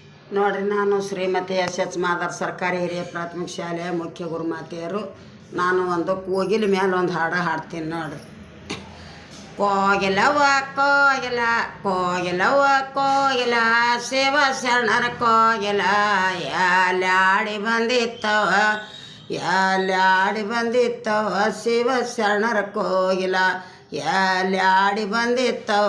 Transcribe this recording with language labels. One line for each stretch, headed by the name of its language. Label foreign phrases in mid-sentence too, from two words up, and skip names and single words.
Kannada: ನೋಡ್ರಿ, ನಾನು ಶ್ರೀಮತಿ ಎಸ್ ಎಚ್ ಮಾದಾರ್ ಸರ್ಕಾರಿ ಹಿರಿಯ ಪ್ರಾಥಮಿಕ ಶಾಲೆಯ ಮುಖ್ಯ ಗುರುಮಾತೆಯರು. ನಾನು ಒಂದು ಕೋಗಿಲ ಮೇಲೆ ಒಂದು ಹಾಡು ಹಾಡ್ತೀನಿ ನೋಡ್ರಿ. ಕೋಗಿಲವ್ವ ಕೋಗಿಲ ಕೋಗಿಲವ್ವ ಕೋಗಿಲ ಶಿವ ಶರಣರ ಕೋಗಿಲ ಯಾಲ್ಯಾಡಿ ಬಂದಿತ್ತವ ಯಾಲ್ಯಾಡಿ ಬಂದಿತ್ತವ ಶಿವ ಶರಣರ ಕೋಗಿಲ ಯಾಲ್ಯಾಡಿ ಬಂದಿತ್ತವ